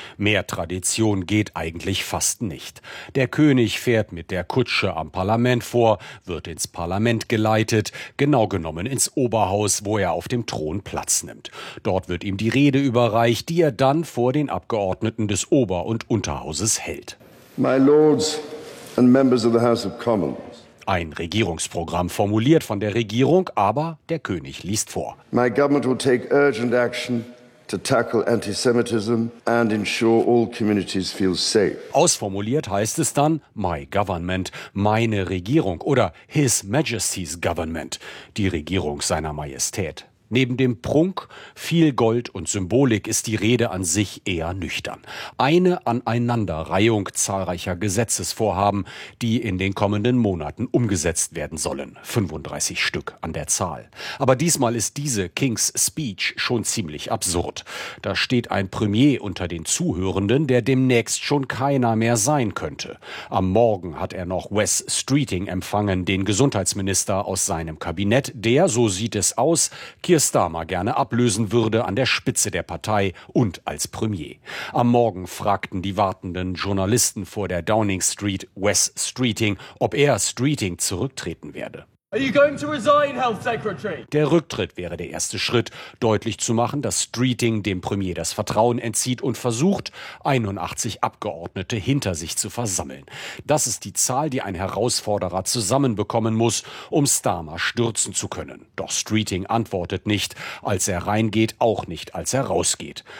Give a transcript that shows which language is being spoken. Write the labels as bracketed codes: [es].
[de] Mehr Tradition geht eigentlich fast nicht. Der König fährt mit der Kutsche am Parlament vor, wird ins Parlament geleitet, genau genommen ins Oberhaus, wo er auf dem Thron Platz nimmt. Dort wird ihm die Rede überreicht, die er dann vor den Abgeordneten des Ober- und Unterhauses hält. [en] My Lords and members of the House of Commons. [de] Ein Regierungsprogramm formuliert von der Regierung, aber der König liest vor. [en] My government will take urgent action to tackle antisemitism and ensure all communities feel safe. [de] Ausformuliert heißt es dann [en] My government, [de] meine Regierung oder [en] His Majesty's government, [de] die Regierung seiner Majestät. Neben dem Prunk, viel Gold und Symbolik ist die Rede an sich eher nüchtern. Eine Aneinanderreihung zahlreicher Gesetzesvorhaben, die in den kommenden Monaten umgesetzt werden sollen. 35 Stück an der Zahl. Aber diesmal ist diese King's Speech schon ziemlich absurd. Da steht ein Premier unter den Zuhörenden, der demnächst schon keiner mehr sein könnte. Am Morgen hat er noch Wes Streeting empfangen, den Gesundheitsminister aus seinem Kabinett, der, so sieht es aus, Keir Starmer gerne ablösen würde an der Spitze der Partei und als Premier. Am Morgen fragten die wartenden Journalisten vor der Downing Street Wes Streeting, ob er Streeting zurücktreten werde. [en] Are you going to resign, Health Secretary? [de] Der Rücktritt wäre der erste Schritt, deutlich zu machen, dass Streeting dem Premier das Vertrauen entzieht und versucht, 81 Abgeordnete hinter sich zu versammeln. Das ist die Zahl, die ein Herausforderer zusammenbekommen muss, um Starmer stürzen zu können. Doch Streeting antwortet nicht, als er reingeht, auch nicht, als er rausgeht.